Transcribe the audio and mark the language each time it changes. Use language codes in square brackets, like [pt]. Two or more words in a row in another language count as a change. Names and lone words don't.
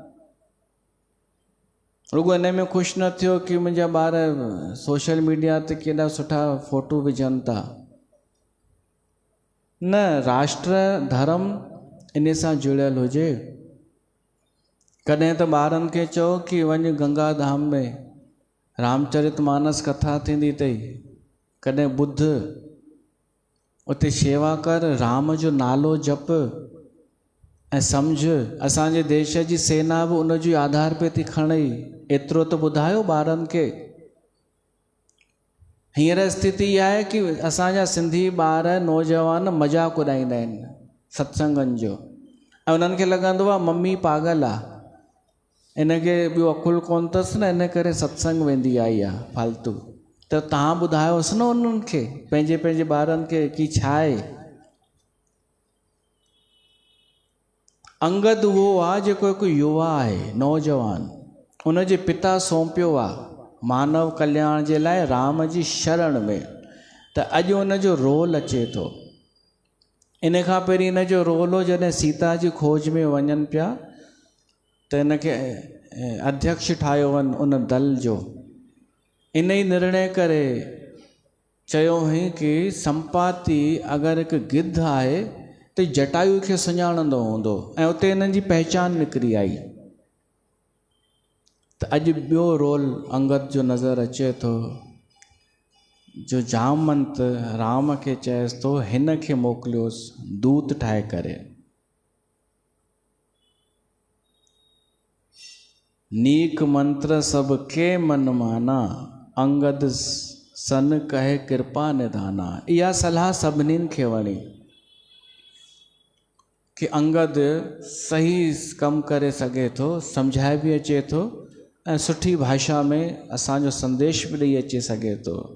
[sd] रुॻो इन में ख़ुशि न थियो कि मुंहिंजा ॿार सोशल मीडिया ते केॾा सुठा फ़ोटू विझनि था। न, राष्ट्र धर्म इन सां जुड़ियल हुजे। कॾहिं त ॿारनि खे चओ कि वञ गंगा धाम में रामचरितमानस कथा थींदी अथई, कॾहिं ॿुध, उते शेवा कर, राम जो नालो जप ऐं सम्झ। असांजे देश जी सेना बि उन जे आधार पे थी खणे, एतिरो त ॿुधायो ॿारनि खे। हींअर स्थिति इहा आहे कि असांजा सिंधी ॿार नौजवान मज़ाक उॾाईंदा आहिनि सत्संगनि जो, ऐं उन्हनि खे लॻंदो आहे मम्मी पागल आहे, इनखे ॿियो अकुलु कोन अथसि न, इन करे सत्संग वेंदी आई आहे फालतू। त तव्हां ॿुधायोसि न उन्हनि खे, पंहिंजे पंहिंजे ॿारनि खे कि छा आहे। अंगद उहो आहे जेको हिकु युवा आहे, नौजवान, उन जे पिता सौंपियो आहे मानव कल्याण जे लाइ राम जी शरण में, त अॼु उन जो रोल अचे थो। इन खां पहिरीं इन जो रोल हो जॾहिं सीता जी खोज में वञनि पिया त इनखे अध्यक्ष ठाहियो वञ उन दल जो। इन ई निर्णय करे चयो हुई कि संपाति अगरि हिकु गिद्ध आहे त जटायु खे सुञाणंदो हूंदो, ऐं उते इन्हनि जी पहचान निकिरी आई। त अॼु ॿियो रोल अंगद जो नज़र अचे थो, जो जामवंत राम खे चएसि थो हिन खे मोकिलियोसि दूत ठाहे करे। [awa] नीक मंत्र सब के मन माना, अंगद सन कहे कृपा निधाना। [sd] इहा सलाह सभिनीनि खे वणी कि अंगद सही कमु करे सघे थो, सम्झाए बि अचे थो ऐं सुठी भाषा में असांजो संदेश बि ॾेई अची सघे थो।